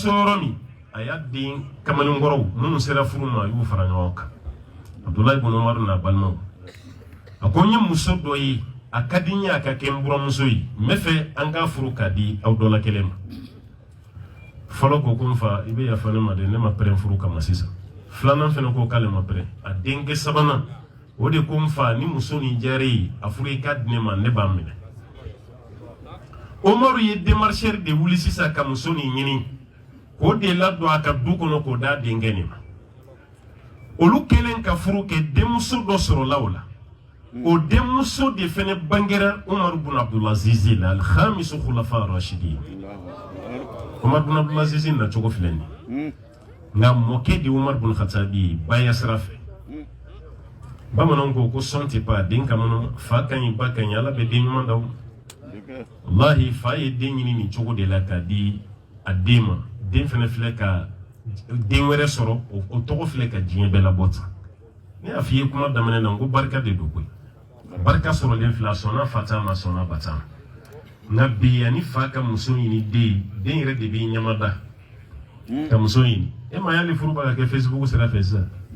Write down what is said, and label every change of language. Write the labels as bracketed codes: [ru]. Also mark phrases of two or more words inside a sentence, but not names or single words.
[bm] so yɔrɔ min a y'a den kamalenkɔrɔw minnu sera furu ma a y'u fara ɲɔgɔn kan Abdulayi ibn Umaru n'a balimaw a ko n ye muso dɔ ye a ka di n ye a ka kɛ n buramuso ye n bɛ fɛ an k'a furu k'a di aw dɔ la kelen ma fɔlɔ ko n fa i bɛ yafa ne ma dɛ ne ma pɛrɛn furu kama sisan filanan fɛnɛ ko k'ale ma pɛrɛn a denkɛ sabanan o de ko n fa ni muso nin diyara ye a furu i ka di ne ma ne b'a minɛ Umaru ye démarcheur de wuli sisan ka muso nin ɲini k'o de ladon a ka du kɔnɔ k'o d'a denkɛ nin ma olu kɛlen ka furu kɛ denmuso dɔ sɔrɔla o la o denmuso de fɛnɛ bangera Umar bin Abdulaziz la [ar] الخامس خلفاء راشدين [bm] Umar bin Abdulaziz na cogo filɛ nin nka mɔkɛ de Umar bin Khattabi baya sira fɛ bamananw ko sɔn tɛ pa den ka mɔnɔ fa ka ɲi ba ka ɲi ala bɛ den ɲuman d'aw wallahi fa ye den ɲini nin cogo de la k'a di a den ma den fɛnɛ filɛ ka den wɛrɛ sɔrɔ o tɔgɔ filɛ ka diɲɛ bɛɛ labɔ tan ne y'a f'i ye kuma daminɛ na n ko barika de don koyi barika sɔrɔlen filɛ a sɔnna fa ta ma sɔnna ba ta ma nka bi yanni fa ka muso ɲini den yɛrɛ de b'i ɲamada ka muso ɲini e ma y'ale furu b'a ka kɛ Facebook sira fɛ sisan